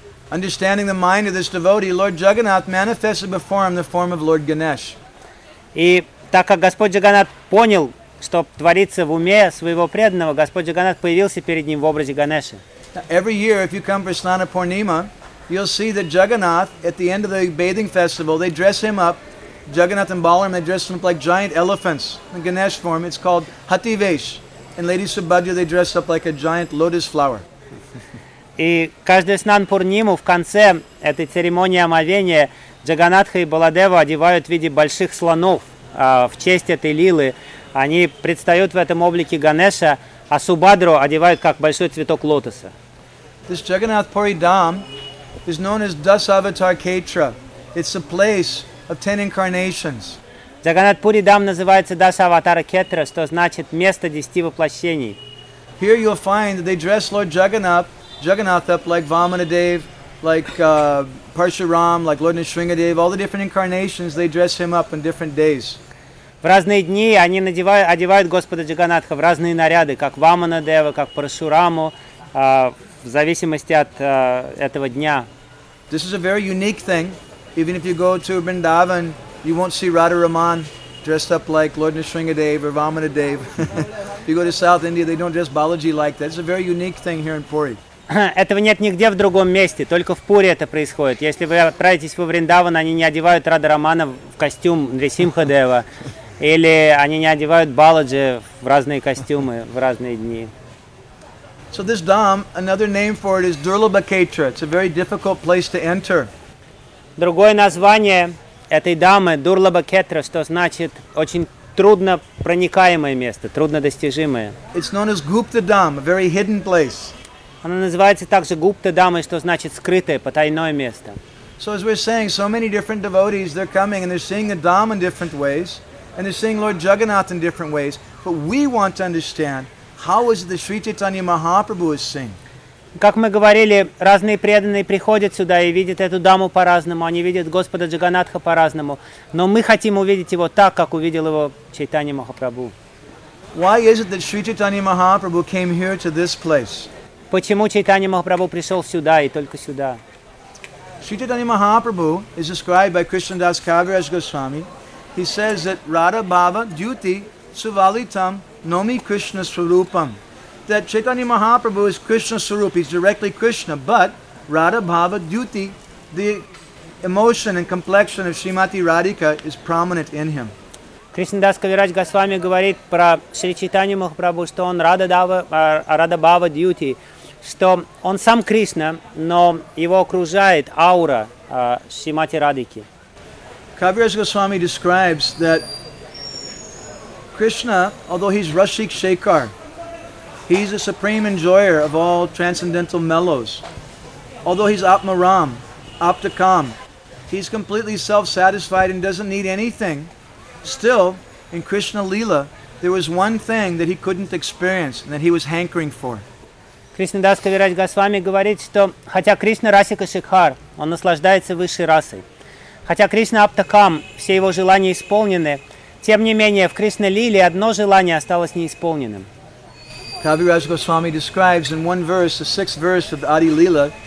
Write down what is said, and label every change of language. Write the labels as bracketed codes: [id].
[en] Understanding the mind of this devotee, Lord Jagannath manifested before him the form of Lord Ganesh. [ru] И так как Господь Джаганнат понял, что творится в уме своего преданного, Господь Джаганнат появился перед ним в образе Ганеша. [en] Every year, if you come for Snana Purnima, you'll see that Jagannath at the end of the bathing festival, they dress him up. Jagannath and Balaram, they dress him up like giant elephants in Ganesh form. It's called Hativesh. And Lady Subhadra, they dress up like a giant lotus flower. [ru] И каждый Снан Пурниму в конце этой церемонии омовения Джаганатха и Баладева одевают в виде больших слонов в честь этой лилы. Они предстают в этом облике Ганеша, а Субадру одевают как большой цветок лотоса. [en] This Jagannath Puri Dham is known as Dasavatar Ketra. It's a place of 10 incarnations. [ru] Джаганнат Пури Дам называется Дасаватара Кетра, что значит место 10 воплощений. [en] Here you'll find that they dress Lord Jagannath up like Vamanadev, like Parshuram, like Lord Nrisimhadev, all the different incarnations, they dress him up in different days. [ru] В разные дни они одевают Господа Джаганнатха в разные наряды, как Ваманадева, как Парашураму, в зависимости от этого дня. [en] This is a very unique thing. Even if you go to Vrindavan, you won't see Radha Raman dressed up like Lord Nrisimhadev or Vamanadev. You go to South India, they don't dress Balaji like that. It's a very unique thing here in Puri. [ru] Этого нет нигде в другом месте, только в Пури это происходит. Если вы отправитесь во Вриндаван, они не одевают Радха Рамана в костюм Нрисимхадева, или они не одевают Баладжи в разные костюмы в разные дни. [en] So this dham, another name for it is Durlabha Ketra. It's a very difficult place to enter. [ru] Другое название этой дамы – Дурлабха Кетра, что значит очень трудно проникаемое место, труднодостижимое. [en] It's known as Gupta Dham, a very hidden place. [ru] Она называется также Гупта Дамой, что значит скрытое, потайное место. [en] So as we're saying, so many different devotees, they're coming and they're seeing the Dham in different ways, and they're seeing Lord Jagannath in different ways, but we want to understand, how is it that Sri Chaitanya Mahaprabhu is seeing? [ru] Как мы говорили, разные преданные приходят сюда и видят эту даму по-разному, они видят Господа Джаганнатха по-разному, но мы хотим увидеть его так, как увидел его Чайтанья Махапрабху. [en] Why is it that Sri Chaitanya Mahaprabhu came here to this place? [ru] Почему Чайтанья Махапрабху пришел сюда и только сюда? [en] Sri Chaitanya Mahaprabhu is described by Krishnadas Kaviraj Goswami. He says that [sa] Radha Bhava Dyuti Suvalitam Nomi Krishna Swarupam. [en] That Chaitanya Mahaprabhu is Krishna Swarup, he's directly Krishna, but Radha Bhava Dyuti, the emotion and complexion of Srimati Radhika is prominent in him. [ru] Krishnadas Kaviraj Goswami говорит про Шри Чайтанья Махапрабху, что он Радха Бхава Дьюти, что он сам Кришна, но его окружает аура Шримати Радхики. [en] Kaviraj Goswami describes that Krishna, although he's Rashik Shekhar, he's a supreme enjoyer of all transcendental mellows. Although he's Atmaram, Aptakam, he's completely self-satisfied and doesn't need anything. Still, in Krishna Lila, there was one thing that he couldn't experience and that he was hankering for. [ru] Krishna Das Kaviraj Goswami говорит, что хотя Кришна Расика Шикхар, он наслаждается высшей расой. Хотя Кришна Аптакам, все его желания исполнены, тем не менее, в Кришна Лиле одно желание осталось неисполненным. [en] Kaviraj Goswami describes in one verse, the sixth verse of the Adi Lila.